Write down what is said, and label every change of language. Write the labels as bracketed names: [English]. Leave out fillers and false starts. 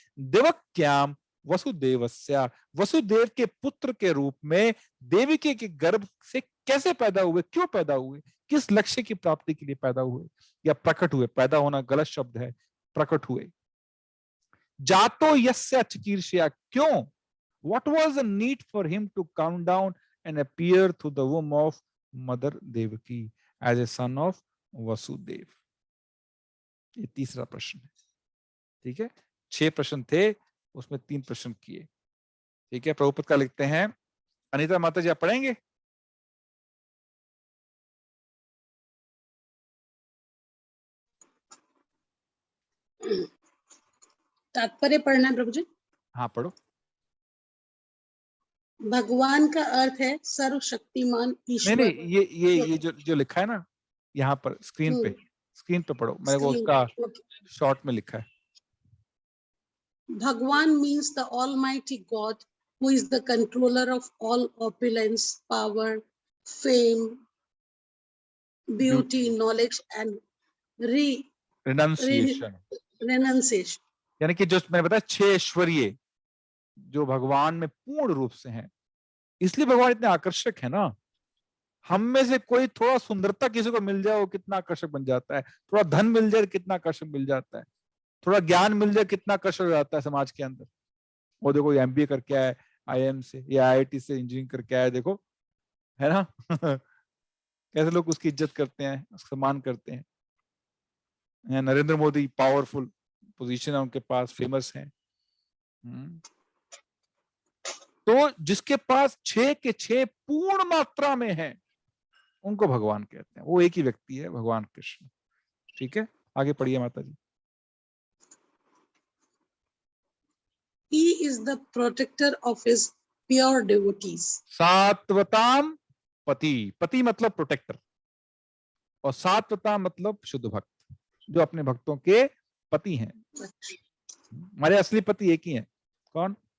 [Sanskrit] देवक्याम वसुदेवस्या. [Hindi] वसुदेव के पुत्र के रूप में देवकी के गर्भ से कैसे पैदा हुए, क्यों पैदा हुए, किस लक्ष्य की प्राप्ति के लिए पैदा हुए या प्रकट हुए. पैदा होना गलत शब्द है, प्रकट हुए. [Sanskrit] जातो यस्य चिकीर्षया. [Hindi] क्यों? [English] What was the need for him to come down and appear through the womb of Mother Devaki as a son of Vasudev? [Hindi] ये तीसरा प्रश्न है. ठीक है. 6 प्रश्न थे, उसमें 3 प्रश्न किए. ठीक है. प्रभुपद का लिखते हैं. अनीता माता जी आप पढ़ेंगे? तात्पर्य पढ़ना है प्रभु जी. हाँ पढ़ो. भगवान का अर्थ है सर्वशक्तिमान ईश्वर. नहीं ये जो लिखा है ना यहाँ पर स्क्रीन पे पढ़ो. मैंने वो उसका शॉर्ट में लिखा है. [English] Bhagwan means the Almighty God who is the controller of all opulence, power, fame, beauty, knowledge and renunciation. [Hindi] यानी कि जो मैंने बताया 6 ऐश्वर्य जो भगवान में पूर्ण रूप से हैं, इसलिए भगवान इतने आकर्षक है ना. हम में से कोई थोड़ा सुंदरता किसी को मिल जाए वो कितना आकर्षक बन जाता है. थोड़ा धन मिल जाए कितना आकर्षक मिल जाता है. थोड़ा ज्ञान मिल जाए कितना आकर्षक हो जाता है समाज के अंदर. वो देखो MBA करके आया IIM से या IIT से इंजीनियरिंग करके आया, देखो है ना. कैसे लोग उसकी इज्जत करते हैं, सम्मान करते हैं. नरेंद्र मोदी पावरफुल पोजीशन है उनके पास, फेमस है. तो जिसके पास 6 के 6 पूर्ण मात्रा में है उनको भगवान कहते हैं. वो एक ही व्यक्ति है, भगवान कृष्ण. ठीक है. आगे पढ़िए माता जी. [English] He is the protector of his pure devotees. [Hindi] सात्वताम पति. पति मतलब प्रोटेक्टर. और सात्वता मतलब शुद्ध भक्त, जो अपने भक्तों के पति हैं। हमारे असली पति एक ही हैं, कौन?